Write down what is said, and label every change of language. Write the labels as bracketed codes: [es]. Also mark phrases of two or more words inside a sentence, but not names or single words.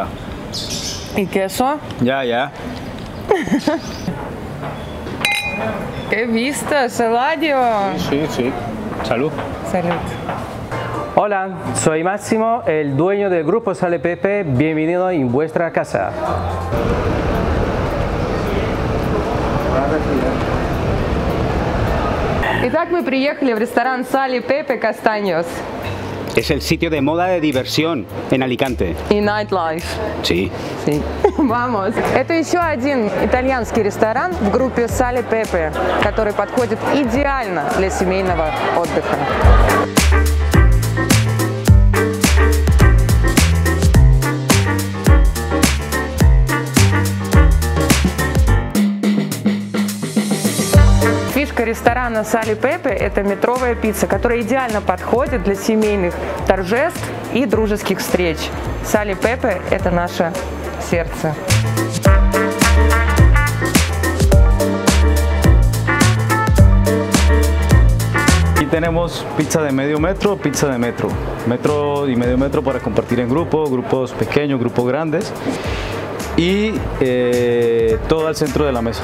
[es] ¿Y queso? Ya, ya. ¡Qué vistas, Eladio! Sí, sí. Salud. Salud. Hola, soy Máximo, el dueño del grupo Sale Pepe. Bienvenido en vuestra casa. [ru] Итак, мы приехали в ресторан Sale Pepe Castaños [es] Es el sitio de moda de diversión en Alicante. [ru] и Nightlife. [es] Sí. Sí. Vamos. [ru] Это еще один итальянский ресторан в группе Sale Pepe, который подходит идеально для семейного отдыха. Фишка ресторана Sale Pepe – это метровая пицца, которая идеально подходит для семейных торжеств и дружеских встреч. Sale Pepe – это наше сердце. [es] Aquí tenemos pizza de medio metro, pizza de metro. Metro y medio metro para compartir en grupo, grupos pequeños, grupos grandes. Y todo al centro de la mesa.